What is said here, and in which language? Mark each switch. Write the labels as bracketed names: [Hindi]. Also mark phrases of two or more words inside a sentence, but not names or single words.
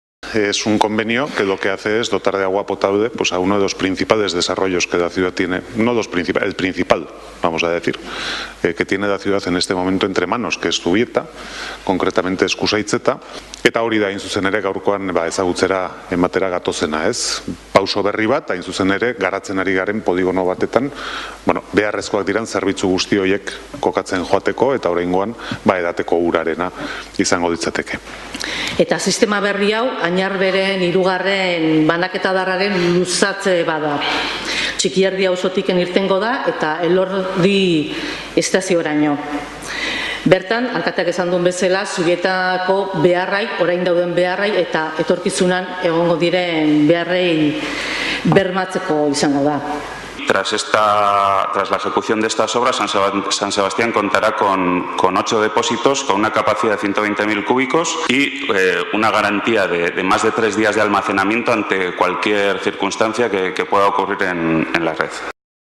[Spanish] es un convenio que lo que hace es dotar de agua potable pues, a uno de los principales desarrollos que la ciudad tiene, no los principales, el principal, vamos a decir, que tiene la ciudad en este momento entre manos, que es Zubieta, concretamente Eskusaitzeta, [Basque] eta hori da hain zuzen ere gaurkoan ezagutzera ematera gatozena, ez? Pauso berri bat, hain zuzen ere garatzen ari garen poligono batetan, beharrezkoak diran zerbitzu guzti horiek kokatzen joateko eta oraingoan edateko urarena izango ditzateke. Eta sistema berri hau Añarberen 3. banaketa darraren luzatze bada. Txikierdi auzotik irtengo da eta Elordi estazioraino. Bertan, alkateak esan duen bezala, Zubietako beharrai, orain dauden beharrai eta etorkizunan egongo diren beharrei bermatzeko izango da. [Spanish] Tras la ejecución de estas obras, San Sebastián contará con 8 depósitos, con una capacidad de 120.000 cúbicos y una garantía de más de 3 días de almacenamiento ante cualquier circunstancia que pueda ocurrir en la red.